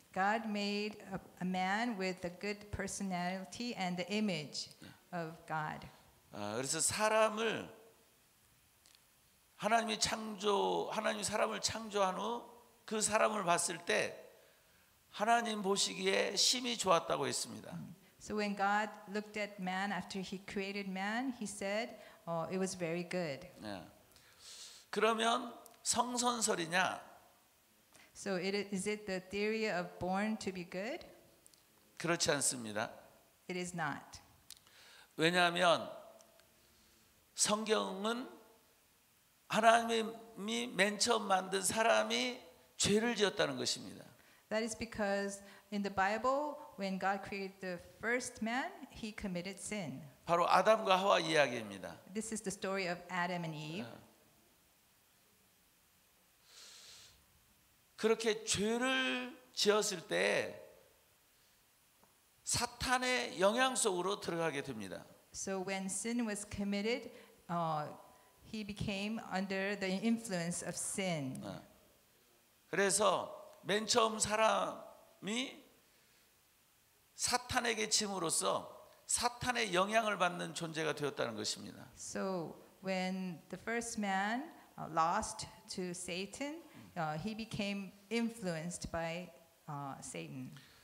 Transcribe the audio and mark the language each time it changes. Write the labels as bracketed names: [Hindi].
[English] God made a man with a good personality and the image of God. [Korean] 그래서 하나님이 사람을 창조한 후 그 사람을 봤을 때 하나님 보시기에 심히 좋았다고 했습니다. [English] So when God looked at man after he created man, he said, it was very good. [Korean] 그러면 성선설이냐? [English] So is it the theory of born to be good? [Korean] 그렇지 않습니다. [English] It is not. [Korean] 왜냐하면 성경은 하나님이 맨 처음 만든 사람이 죄를 지었다는 것입니다. [English] That is because in the Bible, when God created the first man, he committed sin. [Korean] 바로 아담과 하와 이야기입니다. [English] This is the story of Adam and Eve. [Korean] 그렇게 죄를 지었을 때 사탄의 영향 속으로 들어가게 됩니다. [English] So when sin was committed, he became under the influence of sin. [Korean] 그래서 맨 처음 사람이 사탄에게 짐으로써 사탄의 영향을 받는 존재가 되었다는 것입니다. [English] So when the first man lost to Satan, he became influenced by Satan.